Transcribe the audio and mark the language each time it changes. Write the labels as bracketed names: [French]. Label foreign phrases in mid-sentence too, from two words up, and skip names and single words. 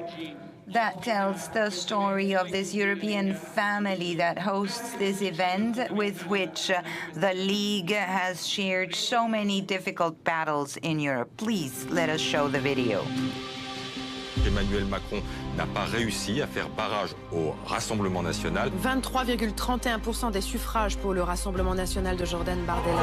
[English] that tells the story of this European family that hosts this event, with which the League has shared so many difficult battles in Europe. Please let us show the video. [French] Emmanuel Macron n'a pas réussi à faire barrage au Rassemblement national. 23,31% des suffrages pour le Rassemblement national de Jordan Bardella.